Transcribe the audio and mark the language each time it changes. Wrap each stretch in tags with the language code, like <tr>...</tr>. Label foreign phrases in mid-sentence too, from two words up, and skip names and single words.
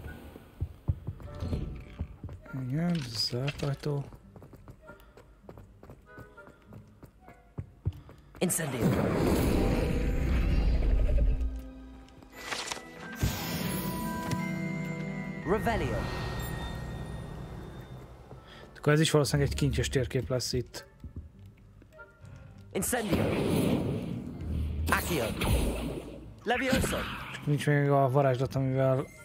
<hu>Igen, zárt ajtó. Incendio. Revelio. Akkor ez is valószínűleg egy kincses térkép lesz itt. Incendio. Accio. Levioso. Csak nincs még a varázslat, amivel...</hu>